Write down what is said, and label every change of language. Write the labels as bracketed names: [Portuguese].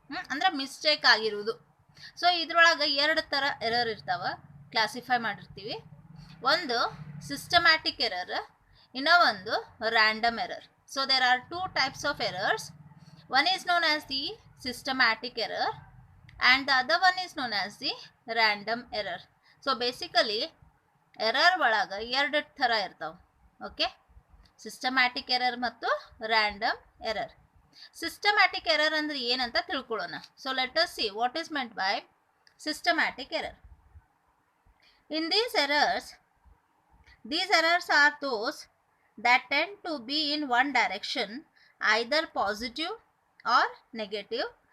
[Kannada] ಅಂದ್ರೆ ಮಿಸ್ಟೇಕ್ ಆಗಿರುವುದು. ಸೊ ಇದ್ರೊಳಗೆ ಎರಡು ಥರ ಎರರ್ ಇರ್ತಾವೆ, ಕ್ಲಾಸಿಫೈ ಮಾಡಿರ್ತೀವಿ. ಒಂದು ಸಿಸ್ಟಮ್ಯಾಟಿಕ್ ಎರರ್, ಇನ್ನೂ ಒಂದು random error. [English] So there are two types of errors. One is known as the systematic error and the other one is known as the random error. So basically [Kannada] error ಒಳಗೆ ಎರಡು ಥರ ಇರ್ತಾವೆ. Okay, systematic error ಮತ್ತು random error. Systematic error ಅಂದ್ರೆ ಏನಂತ ತಿಳ್ಕೊಳ್ಳೋಣ. [English] So let us see what is meant by systematic error. In these errors are those that tend to be in one direction, either positive or negative.